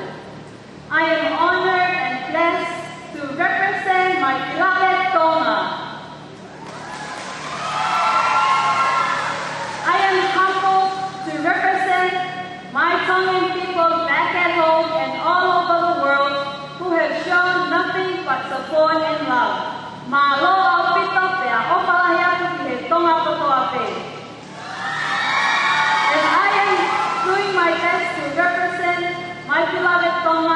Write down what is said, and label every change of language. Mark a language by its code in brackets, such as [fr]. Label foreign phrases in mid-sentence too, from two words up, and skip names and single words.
[en] I am honored and blessed to represent my beloved Tonga. I am humbled to represent my Tongan people back at home and all over the world who have shown nothing but support and love. [to] Mahalo au pito pe a opalahi atu ki he tonga totoa pe. [en] And I am doing my best to represent my beloved